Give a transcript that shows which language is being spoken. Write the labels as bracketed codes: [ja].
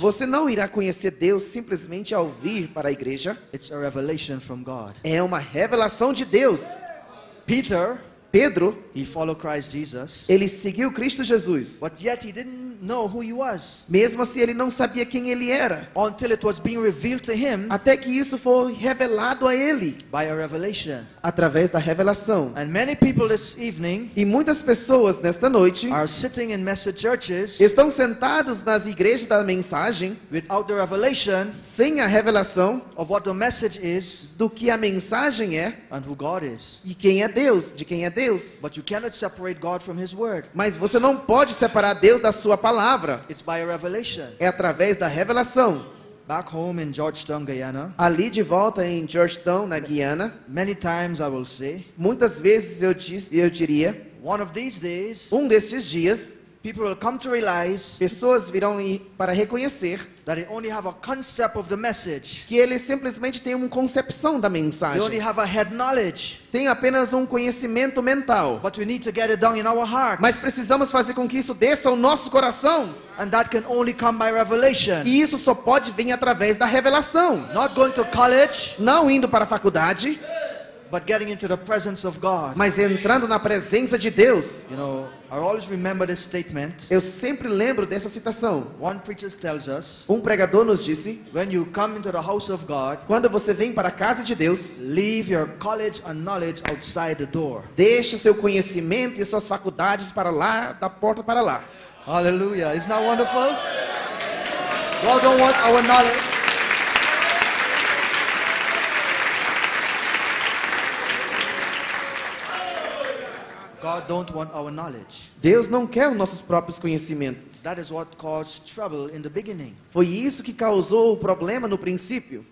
[pt] Você não irá conhecer Deus simplesmente ao vir para a igreja. [en] It's a revelation from God. [pt] É uma revelação de Deus. [en] Peter, [pt] Pedro, [en] he followed Christ Jesus, [pt] ele seguiu Cristo Jesus. [en] but yet he didn't know who he was [pt] Mesmo assim, ele não sabia quem ele era. [en] until it was being revealed to him [pt] Até que isso foi revelado a ele, [en] by a revelation. [pt] através da revelação. [en] And many people this evening [pt] E muitas pessoas nesta noite [en] are sitting in message churches [pt] estão sentados nas igrejas da mensagem, [en] without the revelation [pt] sem a revelação [en] of what the message is [pt] do que a mensagem é [en] and who God is. [pt] e quem é Deus, de quem é Deus. [en] But you cannot separate God from his word. [pt] Mas você não pode separar Deus da sua palavra. [en] It's by a revelation. [pt] É através da revelação. [en] Back home in Georgetown, Guyana, [pt] Ali de volta em Georgetown, na Guiana, [en] many times I will say, [pt] muitas vezes eu diria, [en] one of these days, [pt] destes dias, [en] people will come to realize [pt] pessoas virão para reconhecer [en] that they only have a concept of the message. [pt] que eles simplesmente têm uma concepção da [en] They only [pt] mensagem. [en] have a head knowledge. [pt] Tem apenas um conhecimento mental. [en] But we need to get it down in our heart. [pt] Mas precisamos fazer com que isso desça ao nosso coração. [en] And that can only come by revelation. [pt] E isso só pode vir através da revelação. [en] Not going to college, [pt] Não indo para a faculdade, [en] but getting into the presence of God. [pt] mas entrando na presença de Deus. [en] You know, I always remember this statement. [pt] Eu sempre lembro dessa citação. [en] One preacher tells us, [pt] Um pregador nos disse: [en] when you come into the house of God, [pt] quando você vem para a casa de Deus, [en] leave your college and knowledge outside the door. [pt] deixe seu conhecimento e suas faculdades para lá, da porta para lá. [en] Hallelujah. Isn't that wonderful? God don't want our knowledge. God don't want our knowledge. [pt] Deus não quer os nossos próprios conhecimentos. [en] That is what caused trouble in the beginning. [pt] Foi isso que causou o problema no princípio.